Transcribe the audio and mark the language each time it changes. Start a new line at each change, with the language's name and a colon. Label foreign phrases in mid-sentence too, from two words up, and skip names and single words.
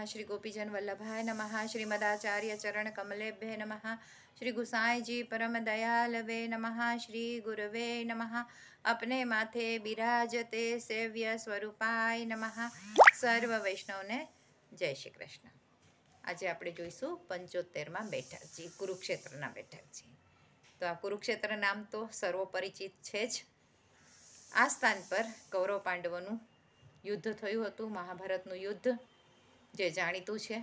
Sanskrit: श्री गोपीजन वल्लभाय नमः। श्रीमदाचार्य चरण कमलेभ्ये नमः। श्री गुसाई जी परम दयालवे नमः। श्री गुरवे नमः।
Hindi: अपने माथे बिराजते
Sanskrit: सेव्य स्वरूपाय नमः।
Gujarati: સર્વ વૈષ્ણવને જય શ્રી કૃષ્ણ। आज આપણે જોઈશું 75માં બેઠકજી, કુરુક્ષેત્રના બેઠકજી. તો આ કુરુક્ષેત્ર નામ તો સર્વપરિચિત છે જ. આ સ્થાન પર કૌરવ પાંડવોનું યુદ્ધ થયું હતું, મહાભારતનું યુદ્ધ, જે જાણીતું છે.